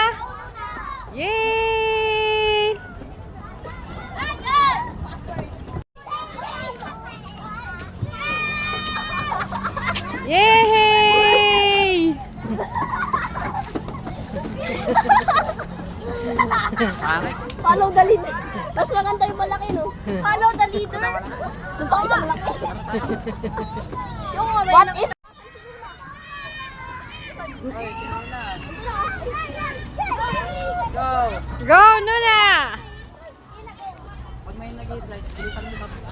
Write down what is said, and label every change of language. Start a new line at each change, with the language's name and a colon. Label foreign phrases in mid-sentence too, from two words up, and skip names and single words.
English: Yay! Yay! Follow the leader.
Filipino: Mas maganda yung malaki, no?
English: Follow the leader.
Filipino: Doon tayo sa malaki. Yung
English: what if?
Filipino: Go! Go, Nuna! Pag may nag-slide, bilisan nyo.